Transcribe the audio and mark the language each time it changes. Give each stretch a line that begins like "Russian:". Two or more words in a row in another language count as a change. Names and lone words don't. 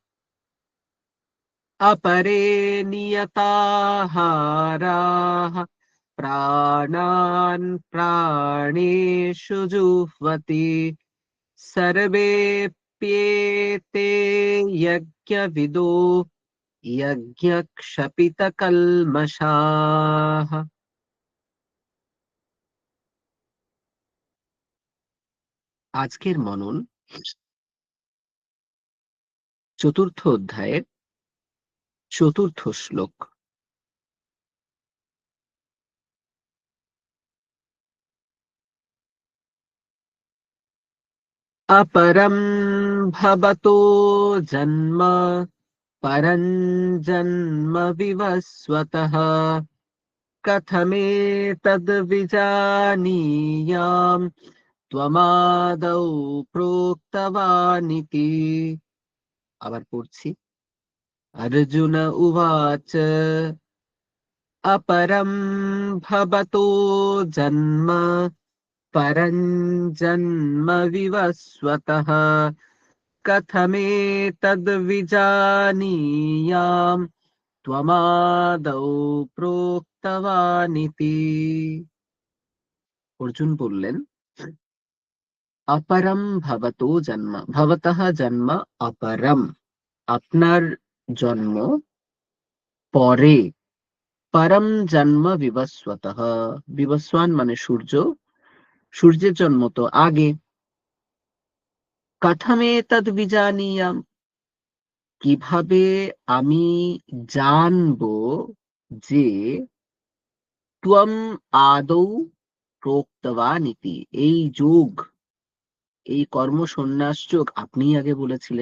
Sanskrit: अपरे नियताहाराः प्राणान् प्राणेषु जुह्वति सर्वेऽप्येते यज्ञविदो यज्ञक्षपितकल्मषाः।
Bangla: আজকের মনন চতুর্থ অধ্যায়ের চতুর্থ শ্লোক।
Sanskrit: अपरं भवतो जन्म परं जन्म विवस्वतः कथमेतद्विजानीयाम् त्वमादौ प्रोक्तवानिति।
Bangla: আবার পড়ছি।
Sanskrit: अर्जुन उवाच अपरं भवतो जन्म परं जन्म विवस्वतः कथमेतद्विजानीयाम् त्वमादौ प्रोक्तवानिति।
Bangla: অর্জুন বললেন,
Sanskrit: अपरं भवतो जन्म, भवतः जन्म अपरम,
Bangla: আপনার জন্ম পরে,
Sanskrit: পরম জন্ম বিবস্বতঃ,
Bangla: বিবস্বান মানে সূর্য, সূর্যের জন্ম তো আগে।
Sanskrit: কথমে তদ বিজানীয়াম,
Bangla: কিভাবে আমি জানবো যে
Sanskrit: ত্বম আদৌ প্রোক্তবানিতি,
Bangla: এই যোগ, এই কর্ম সন্ন্যাস যোগ আপনি আগে বলেছিলেন।